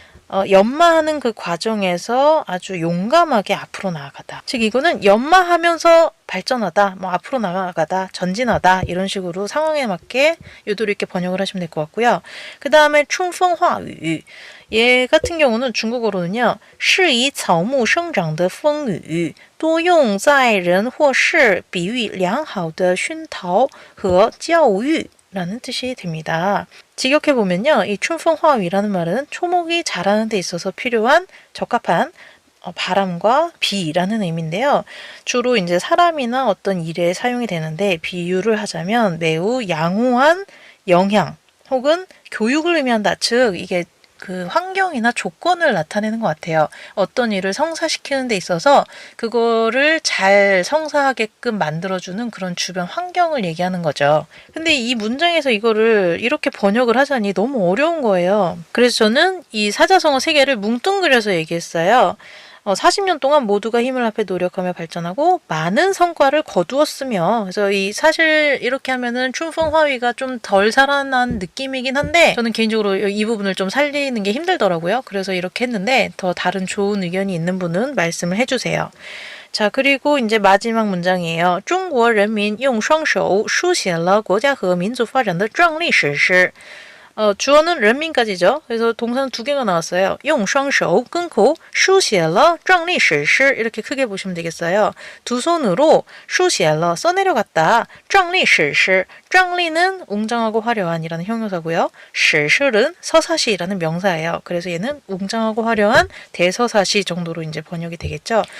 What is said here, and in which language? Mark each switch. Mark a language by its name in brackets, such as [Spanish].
[Korean] 연마하는 그 과정에서 아주 용감하게 앞으로 나아가다. 즉 이거는 연마하면서 발전하다, 뭐 앞으로 나아가다, 전진하다 이런 식으로 상황에 맞게 유도리 있게 번역을 하시면 될 것 같고요. 그 다음에 충펑화유 얘 같은 경우는 중국어로는요. [Chinese] 是以草木生长的风雨多用在人或事比喻良好的熏陶和教育 [Korean] 라는 뜻이 됩니다. 직역해보면요. 이 춘풍화위라는 말은 초목이 자라는 데 있어서 필요한 적합한 바람과 비라는 의미인데요. 주로 이제 사람이나 어떤 일에 사용이 되는데 비유를 하자면 매우 양호한 영향 혹은 교육을 의미한다. 즉 이게 그 환경이나 조건을 나타내는 것 같아요. 어떤 일을 성사시키는 데 있어서 그거를 잘 성사하게끔 만들어주는 그런 주변 환경을 얘기하는 거죠. 근데 이 문장에서 이거를 이렇게 번역을 하자니 너무 어려운 거예요. 그래서 저는 이 사자성어 3개를 뭉뚱그려서 얘기했어요. 40년 동안 모두가 힘을 합해 노력하며 발전하고 많은 성과를 거두었으며 그래서 이 사실 이렇게 하면은 춘풍화위가 좀 덜 살아난 느낌이긴 한데 저는 개인적으로 이 부분을 좀 살리는 게 힘들더라고요. 그래서 이렇게 했는데 더 다른 좋은 의견이 있는 분은 말씀을 해주세요. 자, 그리고 이제 마지막 문장이에요. [Chinese] 中国人民用双手书写了国家和民族发展的壮丽史诗. [Korean] 주어는 런민까지죠. 그래서 동사는 2개가 나왔어요. [Chinese] 用双手 [Korean] 끊고 [Chinese] 书写了壮丽史诗 [Korean] 이렇게 크게 보시면 되겠어요. 두 손으로 [Chinese] 书写了 [Korean] 써내려갔다. [Chinese] 壮丽史诗 壮丽 [Korean] 는 웅장하고 화려한이라는 형용사고요. 史诗은 서사시라는 명사예요. 그래서 얘는 웅장하고 화려한 대서사시 정도로 이제 번역이 되겠죠.